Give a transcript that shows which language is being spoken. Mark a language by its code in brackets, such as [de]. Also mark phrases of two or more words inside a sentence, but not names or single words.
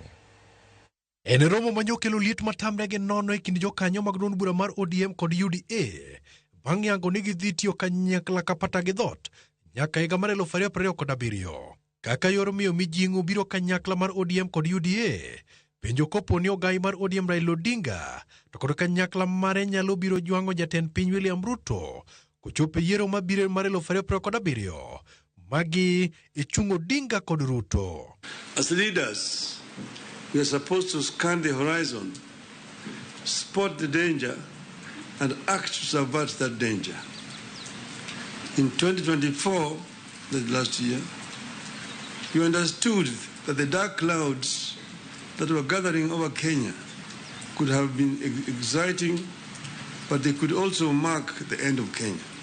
[luo] En romo manyokelo liet matamrege nono e kind jokanyo mag duond bura mar ODM kod UDA bang' yango ni gidhi tiyo kanyakla kapata gi dhot nyaka higa mar 2027 kaka yor miyo mijing'o biro kanyakla mar ODM kod UDA. Penjo kopo ni ogai mar ODM Raila Odinga to kod kanyakla mare nyalo biro jwang'o jatend piny William Ruto kochopo yiero mabiro mar 2027 magi ichungo Odinga kod Ruto. [en] As leaders, we are supposed to scan the horizon, spot the danger, and act to subvert that danger. In 2024, the last year, you understood that the dark clouds that were gathering over Kenya could have been exciting, but they could also mark the end of Kenya.